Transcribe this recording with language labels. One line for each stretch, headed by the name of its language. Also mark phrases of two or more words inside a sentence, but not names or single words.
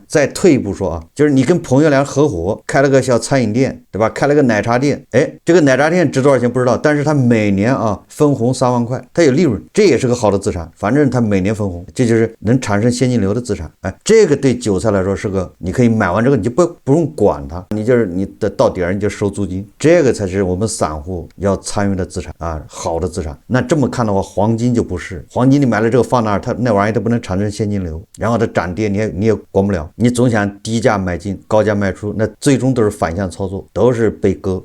Chinese: 再退一步說啊，就是你跟朋友倆合夥開了個小餐飲店，對吧？開了個奶茶店，這個奶茶店值多少錢不知道，但是他每年啊分紅3萬塊，它有利潤，這也是個好的資產。反正他每年分紅，這就是能產生現金流的資產。這個對韭菜來說是個，你可以買完這個你就不用管它，你就是你的到點你就收租金，這個才是我们散戶要參與的資產啊，好的資產。那這麼看的話，黃金就不是，黃金你買了這個放那兒，它那玩意它不能產生現金流，然後它漲跌你也管不了，你總想低價買進高價賣出，那最終都是反向操作，都是被割。